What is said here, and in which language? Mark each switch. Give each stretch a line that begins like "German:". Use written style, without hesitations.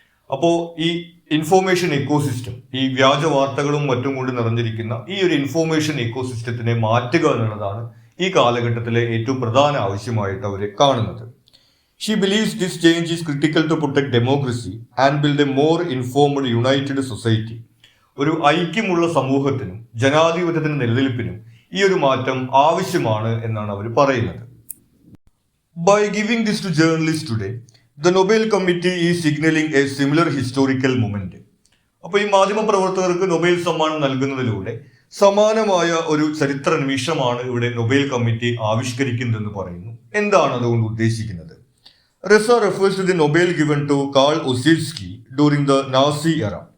Malayalam: അപ്പോൾ ഈ information ecosystem, ഈ വ്യാജ വാർത്തകളും മറ്റും കൊണ്ട് നിറഞ്ഞിരിക്കുന്ന ഈ ഒരു ഇൻഫോർമേഷൻ ഇക്കോസിസ്റ്റത്തിനെ മാറ്റുക എന്നുള്ളതാണ് ഈ കാലഘട്ടത്തിലെ ഏറ്റവും പ്രധാന ആവശ്യമായിട്ട് അവർ കാണുന്നത്.
English: She believes this change is critical to protect democracy and build a more informed united society.
Malayalam: ഒരു ഐക്യമുള്ള സമൂഹത്തിനും ജനാധിപത്യത്തിനും നിലനിൽപ്പിനും ഈ ഒരു മാറ്റം ആവശ്യമാണ് എന്നാണ് അവർ പറയുന്നത്.
English: By giving this to journalist today, The Nobel Committee is signaling a similar historical moment.
Malayalam: അപ്പോൾ ഈ മാധ്യമ പ്രവർത്തകർക്ക് നൊബേൽ സമ്മാനം നൽകുന്നതിലൂടെ സമാനമായ ഒരു ചരിത്ര നിമിഷമാണ് ഇവിടെ നൊബേൽ കമ്മിറ്റി ആവിഷ്കരിക്കുന്നതെന്ന് പറയുന്നു. എന്താണ് അതുകൊണ്ട് ഉദ്ദേശിക്കുന്നത്?
English: Ressa refers to the Nobel given to Carl Ossietzky during the Nazi era.